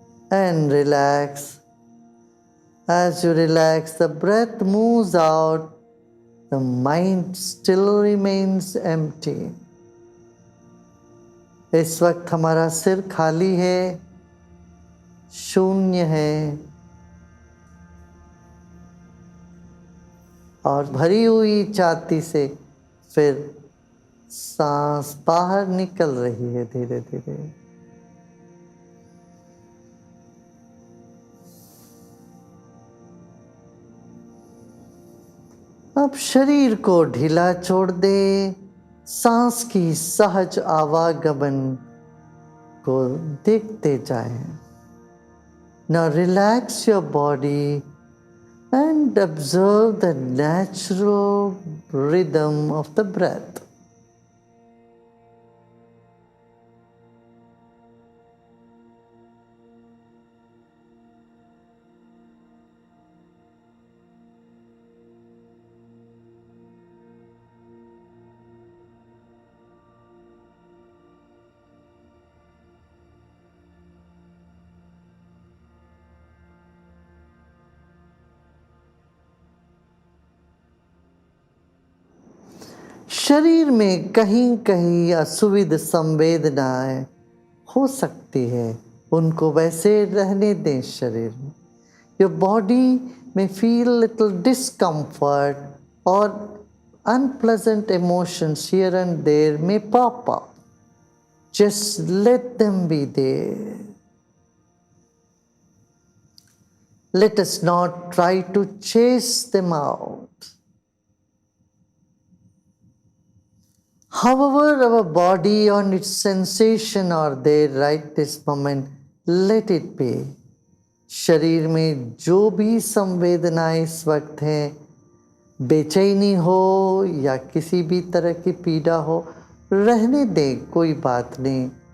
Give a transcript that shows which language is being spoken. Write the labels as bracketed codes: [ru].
[en] And relax. As you relax, the breath moves out, the mind still remains empty. [hi] इस वक्त हमारा सिर खाली है, शून्य है और भरी हुई छाती से फिर सांस बाहर निकल रही है धीरे धीरे. अब शरीर को ढीला छोड़ दे. सांस की सहज आवागमन को देखते जाएं. [en] Now relax your body and observe the natural rhythm of the breath. [hi] शरीर में कहीं कहीं असुविध संवेदनाएं हो सकती है. उनको वैसे रहने दें शरीर में। [en] Your body में feel little discomfort और unpleasant emotions here and there may pop up. Just let them be there. Let us not try to chase them out. However, our body on its sensation are there right this moment, let it be. [hi] शरीर में जो भी संवेदनाएं इस वक्त हैं, बेचैनी हो या किसी भी तरह की पीड़ा हो, रहने दें, कोई बात नहीं।